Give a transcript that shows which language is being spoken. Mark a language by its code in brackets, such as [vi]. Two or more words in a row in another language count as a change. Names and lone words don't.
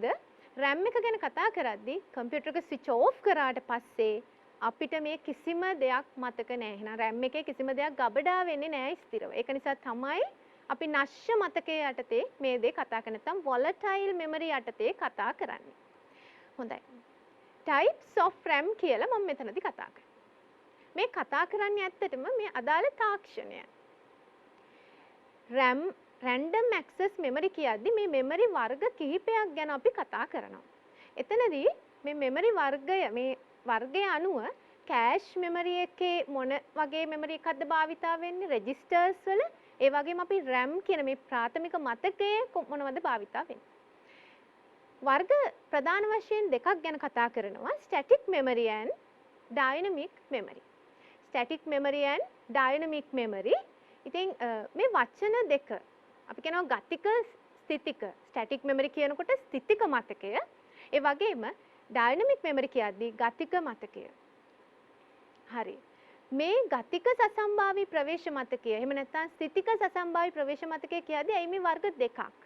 [si] RAM එක ගැන කතා කරද්දී කම්පියුටර් එක [en] switch off [si] කරාට පස්සේ අපිට මේ කිසිම දෙයක් මතක නැහැ. එහෙනම් RAM එකේ කිසිම දෙයක් ගබඩා වෙන්නේ නැහැ ස්ථිරව. ඒක නිසා තමයි අපි නශ්‍ය මතකයේ යටතේ මේ දේ කතා කරන්නේ. නැත්නම් [en] volatile memory [si] යටතේ කතා කරන්නේ. හොඳයි. [en] types of RAM [si] කියලා මම මෙතනදී කතා කරනවා. මේ කතා කරන්නේ ඇත්තටම මේ අදාළ තාක්ෂණය. [en] RAM random access memory [si] කියද්දි මේ memory වර්ග කිහිපයක් ගැන අපි කතා කරනවා. එතනදී මේ memory වර්ගය අනුව [en] cache memory [si] එකේ මොන වගේ memory එකක්ද භාවිතා වෙන්නේ, registers වල, ඒ වගේම අපි RAM කියන මේ ප්‍රාථමික මතකයේ මොනවද භාවිතා වෙන්නේ. වර්ග ප්‍රධාන වශයෙන් දෙකක් ගැන කතා කරනවා, [en] static memory and dynamic memory. static memory and dynamic memory. [si] ඉතින් මේ වචන දෙක අපි කියනවා ගතික ස්ථිතික. [en] static memory [si] කියනකොට ස්ථිතික මතකය, ඒ වගේම [en] dynamic memory [si] කියද්දී ගතික මතකය. හරි. මේ ගතික සසම්භාවී ප්‍රවේශ මතකය එහෙම නැත්නම් ස්ථිතික සසම්භාවී ප්‍රවේශ මතකය කියද්දී ඇයි මේ වර්ග දෙකක්?